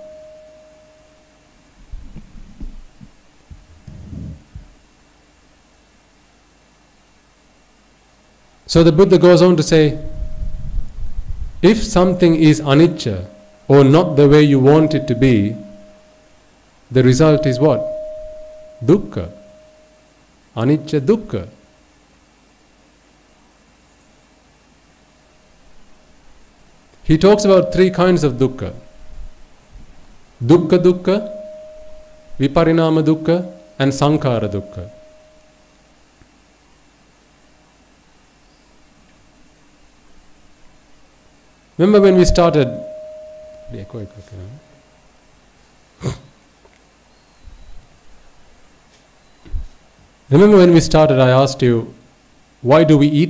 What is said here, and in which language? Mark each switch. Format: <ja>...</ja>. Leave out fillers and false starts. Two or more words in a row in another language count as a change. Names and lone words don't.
<en>So the Buddha goes on to say, if something is anicca, or not the way you want it to be, the result is what?</en> <pi>Dukkha. Anicca dukkha.</pi> <en>He talks about 3 kinds of dukkha.</en> <pi>Dukkha dukkha, viparinama dukkha, and sankhara dukkha.</pi> <en>Remember when we started, I asked you, why do we eat?</en>